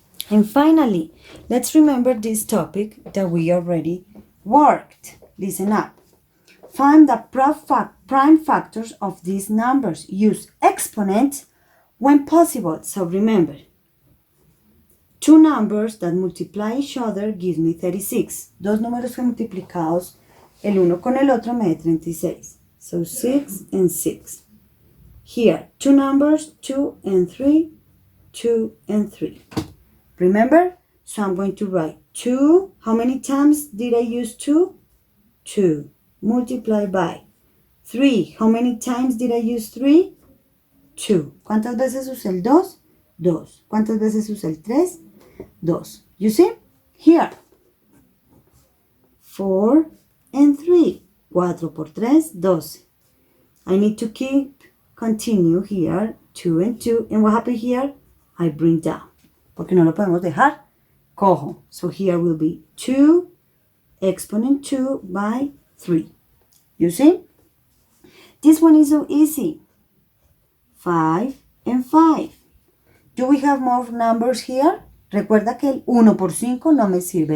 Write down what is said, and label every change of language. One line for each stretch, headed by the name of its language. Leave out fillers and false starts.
English: And finally, let's remember this topic that we already worked. Listen up. Find the prime factors of these numbers. Use exponents when possible. So remember, two numbers that multiply each other gives me 36.
Spanish: Dos números que multiplicados el uno con el otro me da 36.
English: So 6 and 6. Here, two numbers, 2 and 3, 2 and 3. Remember? So I'm going to write 2. How many times did I use 2? 2. Multiply by 3. How many times did I use 3? 2.
Spanish: ¿Cuántas veces usé el 2? 2. ¿Cuántas veces usé el 3? 2.
English: You see? Here. 4 and 3.
Spanish: 4 por 3, 12.
English: I need to continue here. 2 and 2. And what happened here? I bring down.
Spanish: Porque no lo podemos dejar cojo.
English: So here will be 2 exponent 2 by 3. You see? This one is so easy. 5 and 5. Do we have more numbers here?
Spanish: Recuerda que el 1 por 5 no me sirve.